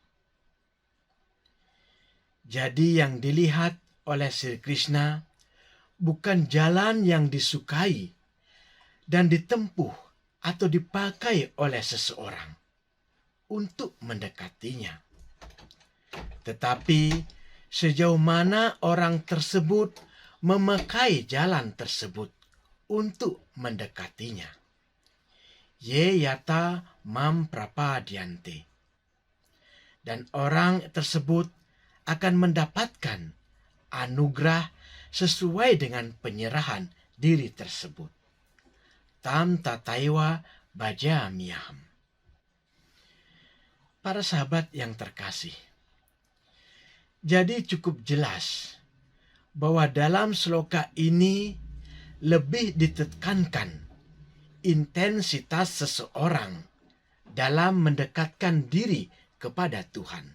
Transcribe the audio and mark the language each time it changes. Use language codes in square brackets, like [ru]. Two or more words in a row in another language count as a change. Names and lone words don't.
[id] Jadi yang dilihat oleh Sri Krishna bukan jalan yang disukai dan ditempuh atau dipakai oleh seseorang untuk mendekatinya, tetapi sejauh mana orang tersebut memakai jalan tersebut untuk mendekatinya. [sa] Ye yata mam prapadyanti. [id] Dan orang tersebut akan mendapatkan anugerah sesuai dengan penyerahan diri tersebut. [sa] Tam tataiwa bhajamyaham. [id] Para sahabat yang terkasih, jadi cukup jelas bahwa dalam sloka ini lebih ditekankan intensitas seseorang dalam mendekatkan diri kepada Tuhan.